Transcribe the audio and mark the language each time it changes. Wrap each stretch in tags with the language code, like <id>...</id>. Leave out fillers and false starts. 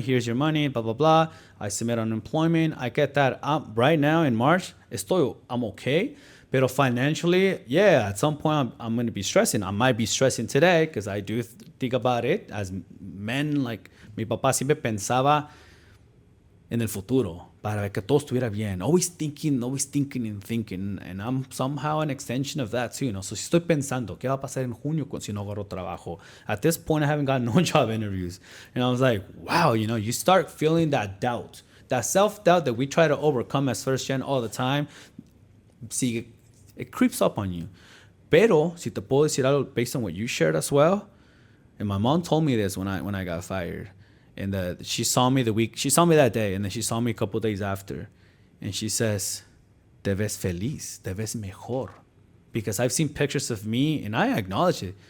<en>Here's your money, blah, blah, blah. I submit unemployment. I get that. Right now in March, I'm okay.</en> <es>Pero</es> <en>financially, yeah, at some point I'm going to be stressing. I might be stressing today because I do think about it as men.</en> <es>Like, mi papá siempre pensaba en el futuro para que todo estuviera bien.</es> <en>Always thinking and thinking. And I'm somehow an extension of that too.</en> <es>So si estoy pensando, ¿qué va a pasar en junio si no agarro trabajo?</es> <en>At this point, I haven't gotten no job interviews. And I was like, wow, you start feeling that doubt. That self-doubt that we try to overcome as first gen all the time. See, it creeps up on you.</en> <es>Pero, si te puedo decir algo</es> <en>based on what you shared as well, and my mom told me this when I got fired, and she saw me that day, and then she saw me a couple days after, and she says,</en> <es>"Te ves feliz, te ves mejor,"</es> <en>because I've seen pictures of me, and I acknowledge it.</en>